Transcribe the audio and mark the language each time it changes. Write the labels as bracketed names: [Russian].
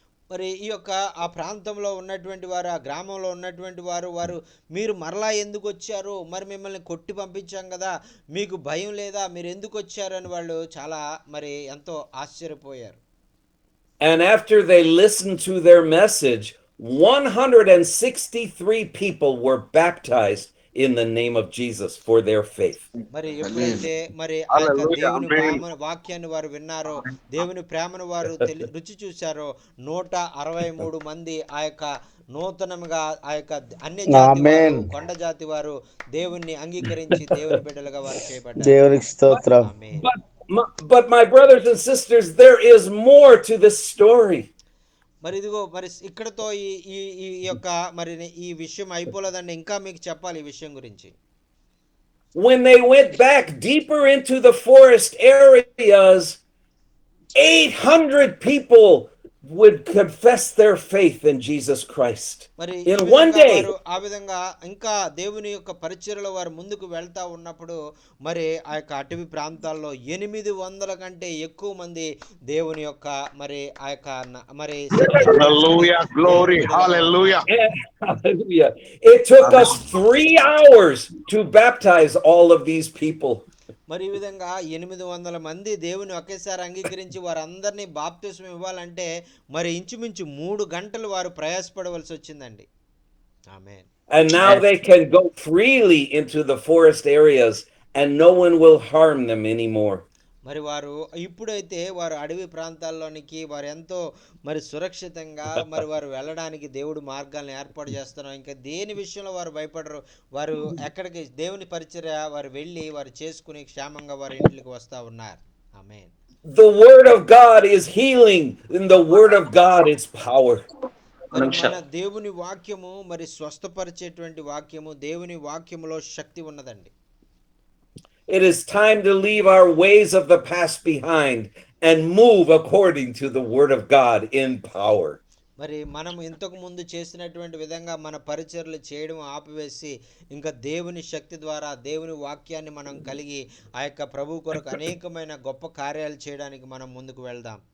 [Telugu] మరి ఈ యొక్క ఆ ప్రాంతంలో ఉన్నటువంటి వారు, ఆ గ్రామంలో ఉన్నటువంటి వారు మీరు మరలా ఎందుకు వచ్చారు, మరి మిమ్మల్ని కొట్టి పంపించాం కదా, మీకు భయం లేదా, మీరు ఎందుకు వచ్చారు అని వాళ్ళు చాలా మరి ఎంతో ఆశ్చర్యపోయారు. [English] And after they listened to their message, 163 people were baptized in the name of Jesus for their faith. [Telugu] మరి ఎప్పుడైతే మరి దేవుని వాక్యాన్ని వారు విన్నారో, దేవుని ప్రేమను వారు రుచి చూశారో, 163 మంది ఆ యొక్క నూతనంగా ఆ యొక్క అన్య జాతి వారు, కొండ జాతి వారు దేవుణ్ణి అంగీకరించి దేవుని బిడ్డలుగా వారు చేయబడ్డారు. దేవునికి స్తోత్రం. [English] But my brothers and sisters, there is more to this story. [Telugu] మరి ఇదిగో మరి ఇక్కడతో ఈ యొక్క మరి ఈ విషయం అయిపోలేదండి, ఇంకా మీకు చెప్పాలి ఈ విషయం గురించి. [English] When they went back deeper into the forest areas, 800 people would confess their faith in Jesus Christ in one day. [Telugu] ఆ విధంగా ఇంకా దేవుని యొక్క పరిచర్యలో వారు ముందుకు వెళ్తా ఉన్నప్పుడు మరి ఆ యొక్క అటవీ ప్రాంతాల్లో 800 కంటే ఎక్కువ మంది దేవుని యొక్క మరి ఆ యొక్క మరి [English] Hallelujah, glory, hallelujah. Hallelujah. It took us 3 hours to baptize all of these people. [Telugu] మరి ఈ విధంగా 800 మంది దేవుని ఒకేసారి అంగీకరించి వారందరినీ బాప్తిస్మం ఇవ్వాలంటే మరి ఇంచుమించు 3 గంటలు వారు ప్రయాసపడవలసి వచ్చిందండి. ఆమేన్. [English] And now they can go freely into the forest areas and no one will harm them anymore. [Telugu] మరి వారు ఇప్పుడైతే వారు అడవి ప్రాంతాల్లోనికి వారు ఎంతో మరి సురక్షితంగా మరి వారు వెళ్ళడానికి దేవుడు మార్గాలను ఏర్పాటు చేస్తున్నారు. ఇంకా దేని విషయంలో వారు భయపడరు. వారు ఎక్కడికి దేవుని పరిచర్య వారు వెళ్ళి వారు చేసుకుని క్షేమంగా వారి ఇంటికి వస్తూ ఉన్నారు. ఆమేన్. [English] The word of God is healing and the word of God is power. [Telugu] మన దేవుని వాక్యము మరి స్వస్థపరిచేటువంటి వాక్యము, దేవుని వాక్యములో శక్తి ఉన్నదండి. [English] It is time to leave our ways of the past behind and move according to the word of God in power. [Telugu] మరి మనం ఇంతకు ముందు చేసినటువంటి విధంగా మన పరిచర్యలు చేయడం ఆపివేసి ఇంకా దేవుని శక్తి ద్వారా దేవుని వాక్యాన్ని మనం కలిగి ఆ యొక్క ప్రభు కొరకు అనేకమైన గొప్ప కార్యాలు చేయడానికి మనం ముందుకు వెళ్దాం.